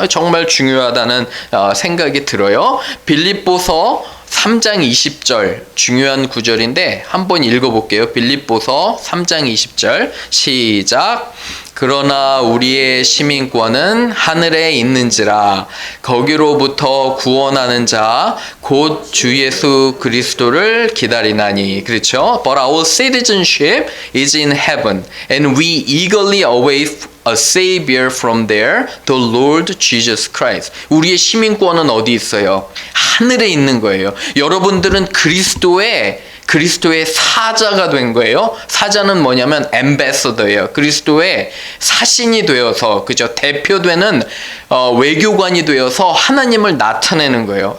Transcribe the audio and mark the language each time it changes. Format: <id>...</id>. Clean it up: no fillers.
<ko>정말 중요하다는 생각이 들어요. 빌립보서 3장 20절 중요한 구절인데 한번 읽어볼게요. 빌립보서 3장 20절 시작. 그러나 우리의 시민권은 하늘에 있는지라 거기로부터 구원하는 자 곧 주 예수 그리스도를 기다리나니. 그렇죠?</ko> <en>But our citizenship is in heaven and we eagerly await a savior from there, the Lord Jesus Christ.</en> <ko>우리의 시민권은 어디 있어요? 하늘에 있는 거예요. 여러분들은 그리스도의 사자가 된 거예요. 사자는 뭐냐면 엠베서더예요. 그리스도의 사신이 되어서, 그죠? 대표되는 외교관이 되어서 하나님을 나타내는 거예요.</ko>